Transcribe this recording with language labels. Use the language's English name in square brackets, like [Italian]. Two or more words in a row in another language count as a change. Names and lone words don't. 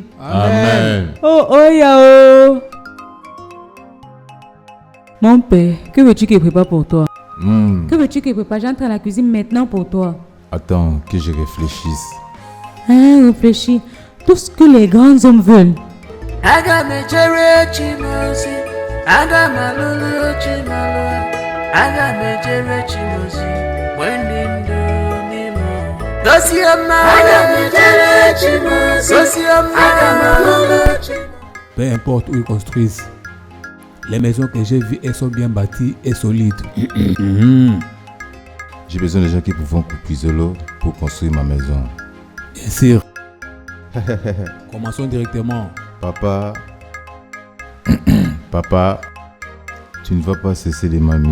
[French] Amen. Oh, yao. Mon père, que veux-tu que je prépare pour toi? Que veux-tu que je prépare? J'entre à la cuisine maintenant pour toi. Attends que je réfléchisse. Hein, réfléchis. Tout ce que les grands hommes veulent. [Igbo] Aga m ejere Chimozi, aga m alụlụ Chimalo, aga m ejere Chimozi, mgbe ndị ndụ n'ime ụwa. Gosi ọma, aga m ejere Chimozi, gosi ọma, aga m alụlụ Chimozi. [French] Peu importe où ils construisent, les maisons que j'ai vues, elles sont bien bâties et solides. J'ai besoin de gens qui pourront puiser l'eau pour construire ma maison. Bien sûr. Commençons directement. Papa, tu ne vas pas cesser de m'amuser.